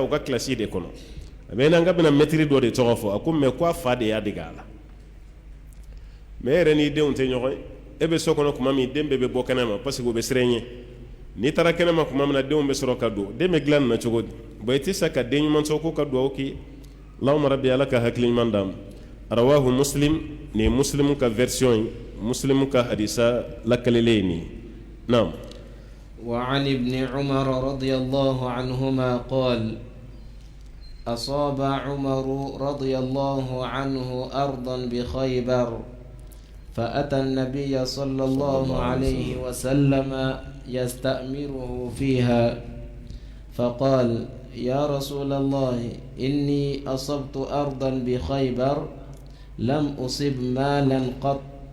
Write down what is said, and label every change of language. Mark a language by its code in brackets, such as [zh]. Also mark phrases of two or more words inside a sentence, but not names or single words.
[bm] u ka kilasi de kɔnɔ a bɛ ne na n ka bɛna mɛtiri dɔ de tɔgɔ fɔ a ko mais ko a fa de y'a dege a la mais e yɛrɛ n'i denw tɛ ɲɔgɔn ye e bɛ so kɔnɔ tuma min den bɛɛ bɛ bɔ kɛnɛma parce que u bɛ siran i ɲɛ n'i taara kɛnɛma tuma min na denw bɛ sɔrɔ ka don den bɛ dilan nin na cogo di bon i tɛ se ka den ɲuman sɔrɔ ko ka dugawu k'i ye [ar] اللهم ربي [bm] ala ka hakili ɲuman d'a ma [ar] رواه مسلم [bm] ni muslimu ka version ye muslimu ka hadisa lakalelen ye nin ye naam [ar] وعن ابن عمر رضي الله عنهما قال أصاب عمر رضي الله عنه أرضا بخيبر فأتى النبي صلى الله عليه وسلم يستأمره فيها فقال يا رسول الله إني أصبت أرضا بخيبر لم أصب مالا قط